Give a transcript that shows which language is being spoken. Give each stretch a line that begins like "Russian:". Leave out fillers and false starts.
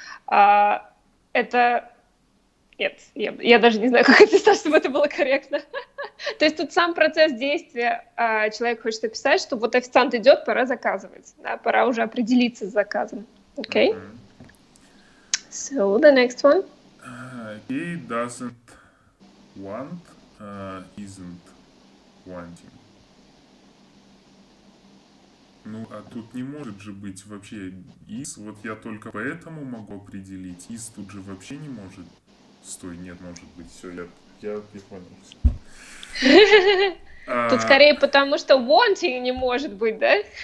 Russian: Это... Нет, я даже не знаю, как описать, чтобы это было корректно. То есть тут сам процесс действия человек хочет описать, что вот официант идет, пора заказывать. Да, пора уже определиться с заказом.
English: Okay? So, the next one. He doesn't want, isn't wanting.
Russian: Ну, а тут не может же быть вообще is. Вот я только поэтому могу определить. Is тут же вообще не может. Стой, нет, может быть. Все, я понял. Тут скорее потому, что wanting не может быть, да?